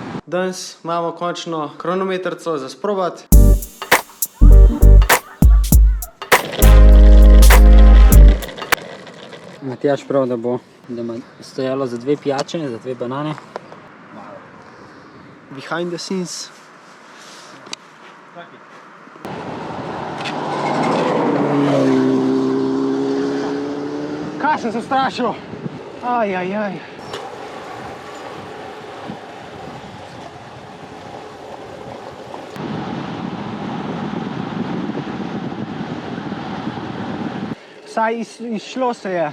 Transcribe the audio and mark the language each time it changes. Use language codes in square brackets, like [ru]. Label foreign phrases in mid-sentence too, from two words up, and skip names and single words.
[sl] Danes imamo končno kronometrico za sprobati. Matjaž prav, da ima stojalo za 2 pijače, za 2 banane. [en] Behind the scenes. [sl] Kaj sem se strašil? Ajajaj. Vsaj izšlo se je.